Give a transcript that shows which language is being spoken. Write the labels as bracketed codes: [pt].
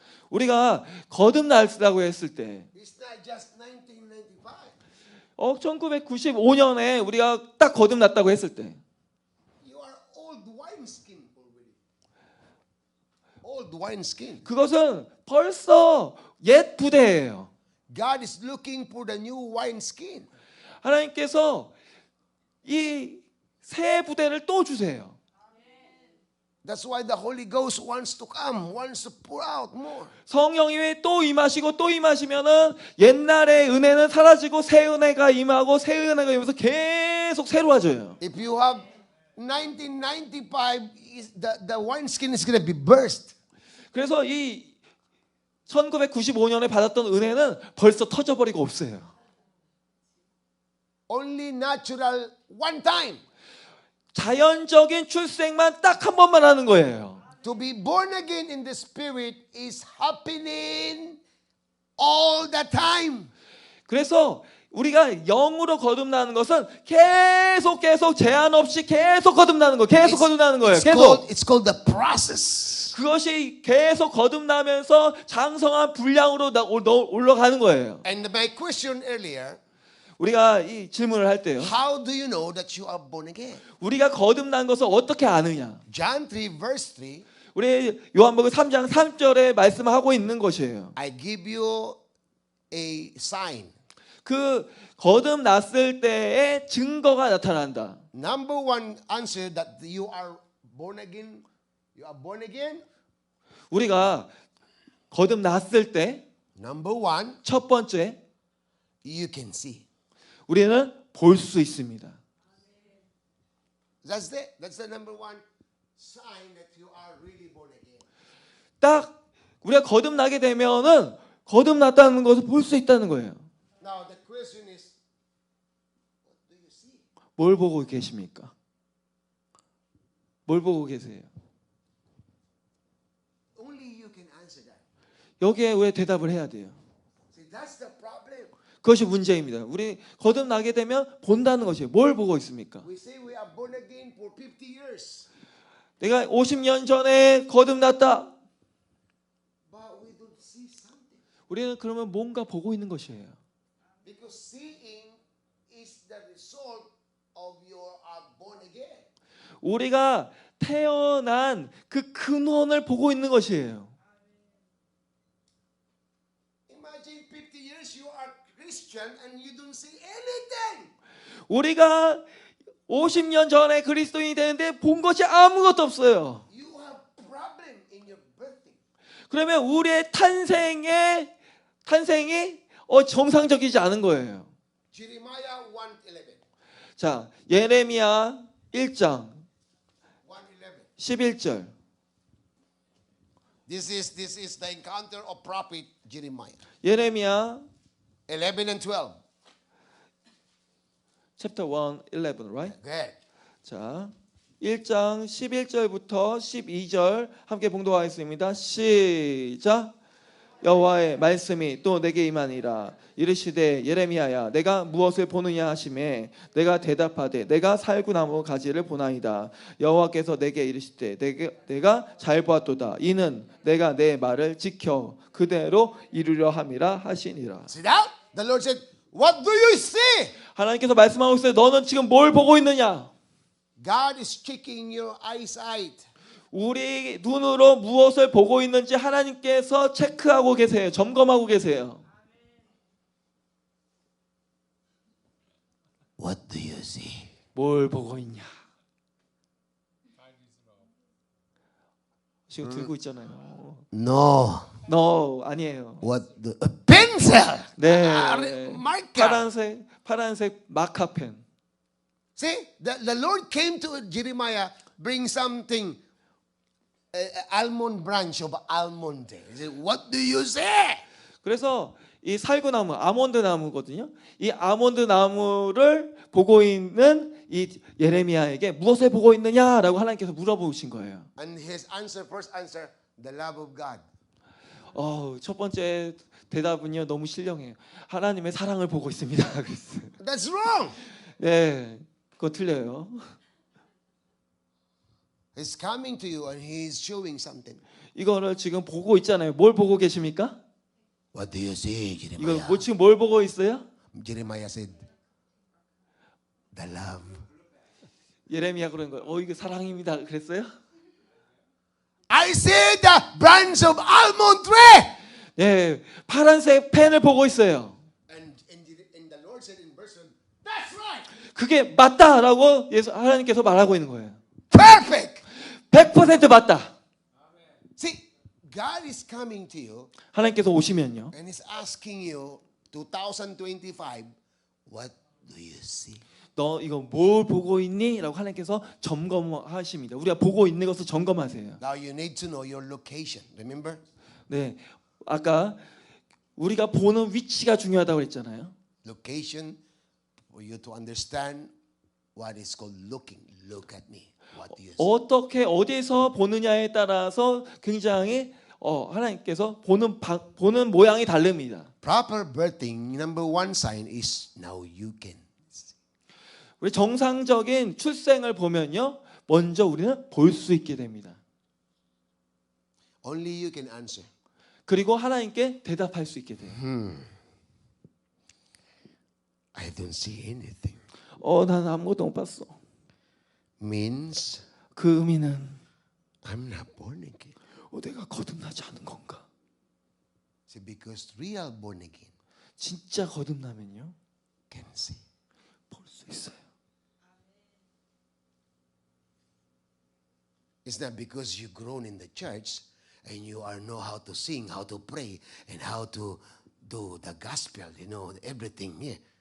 [ko] 우리가 거듭났다고 했을 때 [en] It's not just 1995. [ko] 1995년에 우리가 딱 거듭났다고 했을 때 [en] You are old wineskin already. Old wineskin. [ko] 그것은 벌써 옛 부대예요. [en] God is looking for the new wineskin. [ko] 하나님께서 이 새 부대를 또 주세요. [en] That's why the Holy Ghost wants to come, wants to pour out more. [ko] 성령이 또 임하시고 또 임하시면은 옛날의 은혜는 사라지고 새 은혜가 임하고 새 은혜가 임해서 계속 새로워져요. [en] If you have 1995, the wineskin is going to be burst. [ko] 그래서 이 1995년에 받았던 은혜는 벌써 터져버리고 없어요. [en] Only natural one time. [ko] 자연적인 출생만 딱 한 번만 하는 거예요. [en] To be born again in the Spirit is happening all the time. [ko] 그래서 우리가 영으로 거듭나는 것은 계속 제한 없이 계속 거듭나는 거예요. 계속 거듭나는 거예요. 계속. [en] It's called the process. [ko] 그것이 계속 거듭나면서 장성한 분량으로 올라가는 거예요. [en] And my question earlier, [ko] 우리가 이 질문을 할 때요. [en] how do you know that you are born again? [ko] 우리가 거듭난 것을 어떻게 아느냐? [en] John 3 verse 3, [ko] 우리 요한복음 3장 3절에 말씀하고 있는 것이에요. [en] I give you a sign. [ko] 그 거듭났을 때의 증거가 나타난다. [en] Number one answer that you are born again. You are born again. [ko] 우리가 거듭났을 때 [en] Number one, [ko] 첫 번째 [en] you can see. [ko] 우리는 볼 수 있습니다. [en] That's the number one sign that you are really born again. [ko] 딱 우리가 거듭나게 되면은 거듭났다는 것을 볼 수 있다는 거예요. [en] Now the question is, what do you see? [ko] 뭘 보고 계십니까? 뭘 보고 계세요? [en] Only you can answer that. [ko] 여기에 왜 대답을 해야 돼요? [en] See, that's the problem. [ko] 그것이 문제입니다. 우리 거듭나게 되면 본다는 것이에요. 뭘 보고 있습니까? [en] We say we are born again for 50 years, [ko] 내가 50년 전에 거듭났다. [en] but we don't see something. [ko] 우리는 그러면 뭔가 보고 있는 것이에요. [en] Because seeing is the result of your born again. [ko] 우리가 태어난 그 근원을 보고 있는 것이에요. [en] Imagine 50 years you are Christian and you don't see anything. [ko] 우리가 50년 전에 그리스도인이 되는데 본 것이 아무것도 없어요. [en] You have problem in your birthing. [ko] 그러면 우리의 탄생이 정상적이지 않은 거예요. [en] Jeremiah 1:11. [ko] 자, 예레미야 1장 [en] 1:11. [ko] 11절. [en] This is the encounter of prophet Jeremiah. [ko] 예레미야 [en] 11 and 12. chapter 1, 11, right? Good. [ko] 자, 1장 11절부터 12절 함께 봉독하겠습니다. 시작. 여호와의 말씀이 또 내게 임하니라. 이르시되 예레미야야 내가 무엇을 보느냐 하시매 내가 대답하되 내가 살구나무 가지를 보나이다. 여호와께서 내게 이르시되 내가 잘 보았도다. 이는 내가 내 말을 지켜 그대로 이루려 함이라 하시니라. [en] See that? The Lord said, what do you see? [ko] 하나님께서 말씀하고 있어요. 너는 지금 뭘 보고 있느냐? [en] God is checking your eyesight. [ko] 우리 눈으로 무엇을 보고 있는지 하나님께서 체크하고 계세요. 점검하고 계세요. [en] What do you see? [ko] 뭘 보고 있냐? 지금 들고 있잖아요. [en] No. No, [ko] 아니에요. [en] What the pencil? [ko] 네. [en] marker. [ko] 파란색 마카펜. [en] See, the Lord came to Jeremiah, bring something, almond branch of almond. He said, what do you say? [ko] 그래서 이 살구나무, 아몬드 나무거든요. 이 아몬드 나무를 보고 있는 이 예레미야에게 무엇을 보고 있느냐라고 하나님께서 물어보신 거예요. [en] And his answer, first answer, the love of God. [ko] 첫 번째 대답은요 너무 신령해요. 하나님의 사랑을 보고 있습니다. 그랬어요. [en] That's wrong. [ko] 네, 그거 틀려요. [en] He's coming to you and he's showing something. [ko] 이거를 지금 보고 있잖아요. 뭘 보고 계십니까? [en] What do you see, [ko] 이거 [en] Jeremiah? [ko] 뭐 지금 뭘 보고 있어요? [en] Jeremiah said, the love. [ko] 예레미야 그런 거예요. 이거 사랑입니다. 그랬어요? [en] I see the branch of almond tree. [ko] 예, 파란색 펜을 보고 있어요. [en] And the Lord said in verse 1, that's right. [ko] 그게 맞다라고 하나님께서 말하고 있는 거예요. [en] Perfect. [ko] 100% 맞다. [en] See, God is coming to you [ko] 하나님께서 오시면요. [en] and He's asking you 2025, what do you see? [ko] 너 이거 뭘 보고 있니? 라고 하나님께서 점검하십니다. 우리가 보고 있는 것을 점검하세요. [en] Now you need to know your location. Remember? [ko] 네, 아까 우리가 보는 위치가 중요하다고 했잖아요. [en] Location for you to understand what is called looking. Look at me. What do you see? [ko] 어떻게 어디서 보느냐에 따라서 굉장히 하나님께서 보는 모양이 다릅니다. [en] Proper birthing, number one sign is now you can see. [ko] 우리 정상적인 출생을 보면요, 먼저 우리는 볼 수 있게 됩니다. [en] Only you can answer. [ko] 그리고 하나님께 대답할 수 있게 돼요. [en] I don't see anything. [ko] 난 아무것도 못 봤어. [en] Means [ko] 그 의미는 [en] I'm not born again. [ko] 내가 거듭나지 않은 건가? [en] See, because real born again [ko] 진짜 거듭나면요, [en] can see. [ko] 볼 수 있어요. [en] It's not because you've grown in the church and you are know how to sing, how to pray, and how to do the gospel, everything here.